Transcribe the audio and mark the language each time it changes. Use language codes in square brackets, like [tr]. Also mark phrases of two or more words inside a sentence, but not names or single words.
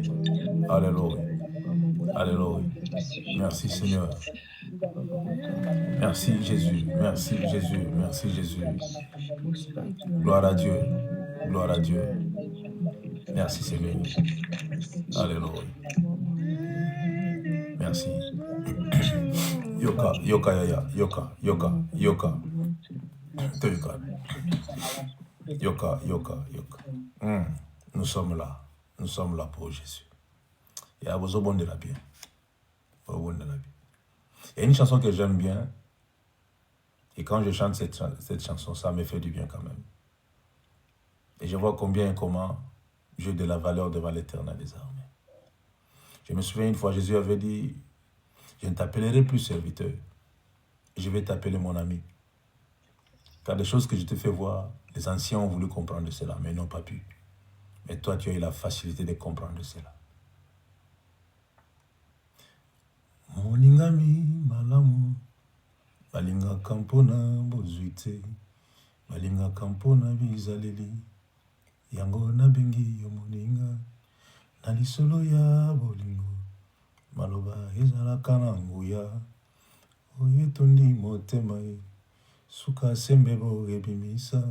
[fr] Alléluia. Alléluia. Merci, Seigneur. Merci, Jésus. Merci, Jésus. Merci, Jésus. Gloire à Dieu. Gloire à Dieu. Merci, Seigneur. Alléluia. Merci. [ln] Yoka, yoka, yaya, yoka, yoka, yoka. Yoka, yoka, yoka, yoka. [fr] Nous sommes là. Nous sommes là pour Jésus. Il y a besoin de la bien. Il y a une chanson que j'aime bien. Et quand je chante cette chanson, ça me fait du bien quand même. Et je vois combien et comment j'ai de la valeur devant l'Éternel des armées. Je me souviens une fois, Jésus avait dit, je ne t'appellerai plus serviteur, je vais t'appeler mon ami. Car des choses que je te fais voir, les anciens ont voulu comprendre cela, mais n'ont pas pu. Mais toi, tu as eu la facilité de comprendre cela. [ln] Moningami malamu, balinga kampona bozuite, balinga kampona bizaleli, yango nabengi yo moninga, na lisolo ya bolingo, maloba ezalaka na nguya, oyo etondi motema ye, suka sembe bo ebimisa,